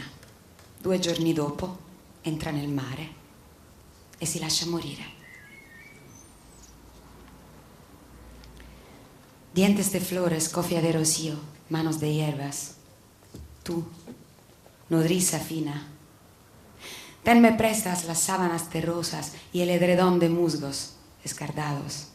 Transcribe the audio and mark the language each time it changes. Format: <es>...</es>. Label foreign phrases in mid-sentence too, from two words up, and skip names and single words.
<it>2 giorni dopo entra nel mare e si lascia morire.</it> <es>Dientes de flores, cofia de rocío, manos de hierbas. Tú, nodriza fina, tenme prestas las sábanas terrosas y el edredón de musgos escardados.</es>